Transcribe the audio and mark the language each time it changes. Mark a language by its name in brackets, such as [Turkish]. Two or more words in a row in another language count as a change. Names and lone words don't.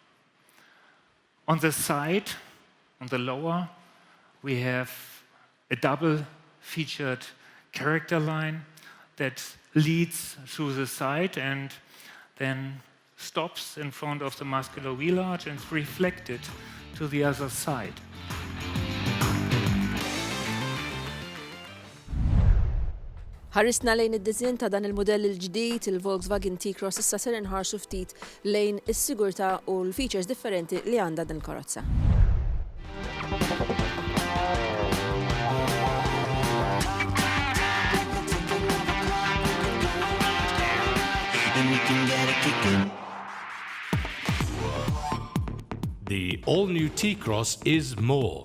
[English] On the side, on the lower, we have a double-featured character line that leads through the side and then stops in front of the muscular wheel arch and is reflected to the other side. [Maltese] Ħarisna lejn id-dizin ta' dan il-modell il-ġdid, il-Volkswagen T-Cross, issa ser inħarsu ftit lejn is-sigurtà u l-features differenti li għandha din karozza. [English] The all-new T-Cross is more.